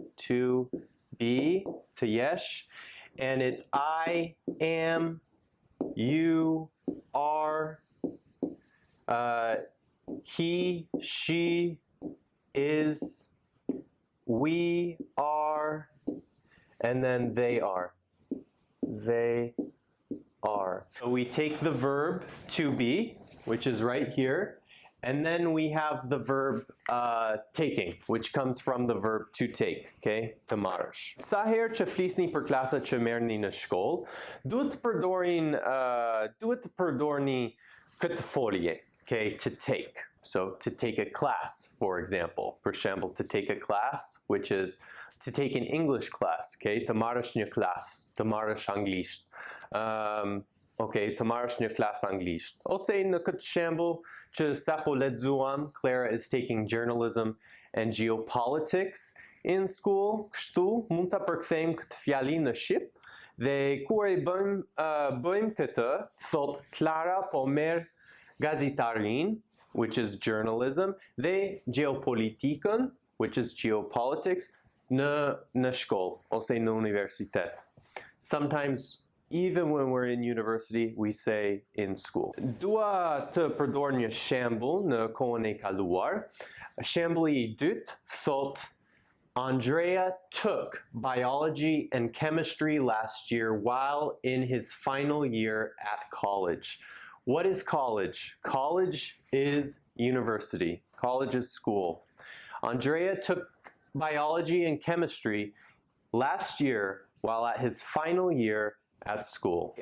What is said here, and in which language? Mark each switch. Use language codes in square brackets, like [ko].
[en] To be, to yesh. And it's I, am, you, are, he, she, is, we are, and then they are. They are. So we take the verb to be, which is right here, and then we have the verb taking, which comes from the verb to take, okay? [sq] Të marrësh. Sa herë që flisni për klasat që merrni në shkollë, duhet të përdorni këtë folje, okay? To take. [en] So to take a class, for example. For example, to take a class, which is to take an English class, okay? [sq] Të marrësh një klas, të marrësh anglisht. Okay, të marrësh një klas anglisht. Ose në këtë shembull që sapo lexuam, [en] Clara is taking journalism and geopolitics in school. [sq] Kështu mund ta përkthejmë këtë fjali në shqip dhe kur e bëjmë këtë, thot Clara po merr gazetarin, [en] which is journalism, [sq] dhe geopolitikën, [en] which is geopolitics, [sq] në shkollë ose në universitet. [en] Sometimes even when we're in university, we say in school. [sq] Dua të përdor një shembull në kohën e kaluar. Shembulli i dytë thot [en] Andrea took biology and chemistry last year while in his final year at college. What is college? College is university. College is school. Andrea took biology and chemistry last year while at his final year at school.